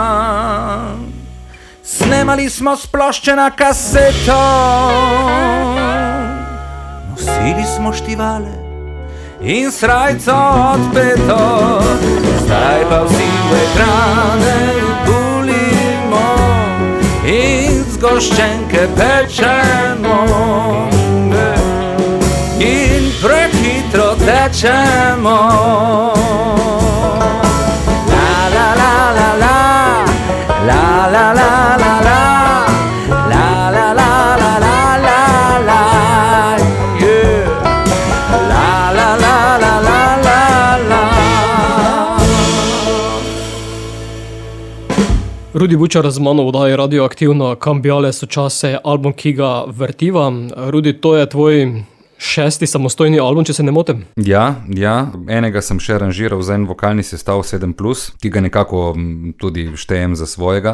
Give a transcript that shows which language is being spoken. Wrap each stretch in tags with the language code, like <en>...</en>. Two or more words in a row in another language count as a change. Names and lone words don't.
<sl>Snemali smo s plošče na kaseto, nosili smo štivale in srajco odpeto. Zdaj pa vsi v ekrane bulimo in zgoščenke pečemo in prehitro tečemo. La la la la la, la la la la la, la la la la la la la, yeah. La la la la la la la. Rudi Bučar z mano vdaje radioaktivno Kambijale so čase, album, ki ga vrtiva. Rudi, to je tvoj 6. samostojni album, če se ne motim? Ja, enega sem še aranžiral za en vokalni sestav 7+, ki ga nekako tudi štejem za svojega.</sl>